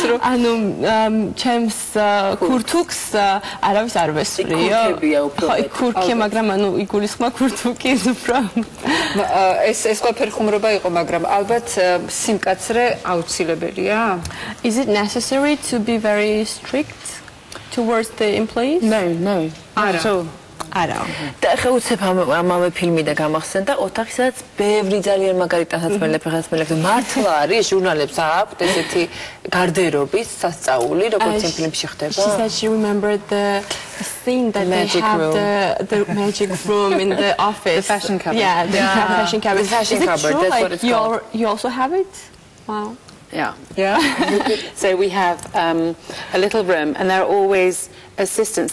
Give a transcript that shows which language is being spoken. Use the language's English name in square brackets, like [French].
[Georgian] ანუ ჩემს ქურთუკს არავის არ ვესწრიო. ხო, ქურქი, მაგრამ ანუ იგულისხმა ქურთუკი უფრო. ეს ყველაფერი ხუმრობა იყო, მაგრამ ალბათ სიმკაცრე აუცილებელია? [English] Is it necessary to be very strict towards the employees? No. [Georgian] არა. არა. და ხა უცებ ამავე ფილმი და გამახსენდა ოთახი, სადაც ბევრი ძალიან მაგარი ტანსაცმელებს და მართლა არის ჟურნალებს აქვთ ესეთი გარდერობის სასწაული, როგორც იმ ფილმში ხდება. [English] She said she remembered the scene that they have the magic room in the office. The fashion cupboard. Yeah, the fashion cupboard. The fashion cupboard, that's what it's called. You also have it? Wow. Yeah. So we have a little room, and there are always assistants.